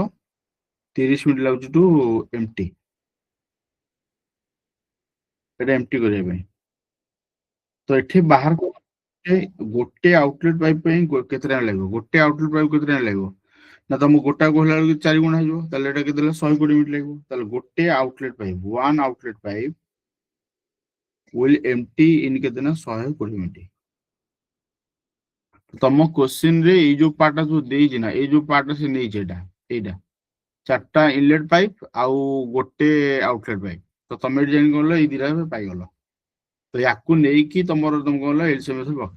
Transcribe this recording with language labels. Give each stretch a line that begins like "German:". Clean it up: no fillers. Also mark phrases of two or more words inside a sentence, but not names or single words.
Odia: 30 ମିନିଟ୍ ଲାଗୁଛି
English: to empty.
Odia: ଏଟା ଏମ୍ପ୍ଟି କରିବା ପାଇଁ। ତ ଏଠି ବାହାର ଗୋଟେ
English: outlet pipe
Odia: ପାଇଁ କେତେ ଟାଇମ୍ ଲାଗିବ? ଗୋଟେ
English: outlet pipe
Odia: କେତେ ଟାଇମ୍ ଲାଗିବ ନା, ତମକୁ ଗୋଟା କହିଲା ବେଳକୁ 4 ଗୁଣା ହେଇଯିବ। ତାହେଲେ ଏଟା କେତେ ହେଲା? 120 ମିନିଟ୍ ଲାଗିବ। ତାହେଲେ ଗୋଟେ
English: outlet pipe, one outlet pipe will empty in
Odia: କେତେ ନା 120 ମିନିଟ୍। ତମ କ୍ୱେଶ୍ଚିନ୍ ରେ ଏଇ ଯୋଉ ପାର୍ଟଟା ଯୋଉ ଦେଇଛି ନା, ଏଇ ଯୋଉ ପାର୍ଟଟା ସେ ନେଇଛି ଏଇଟା ଚାରିଟା
English: inlet pipe
Odia: ଆଉ ଗୋଟେ
English: outlet pipe.
Odia: ତ ତମେ ଏଠି ଜାଣି ଗଲ, ଏଇ ଦିଟା ପାଇଗଲ। ତ ୟାକୁ ନେଇକି ତମେ କଣ କଲ, ଏଲସିଏମ୍ ପକେଇବ।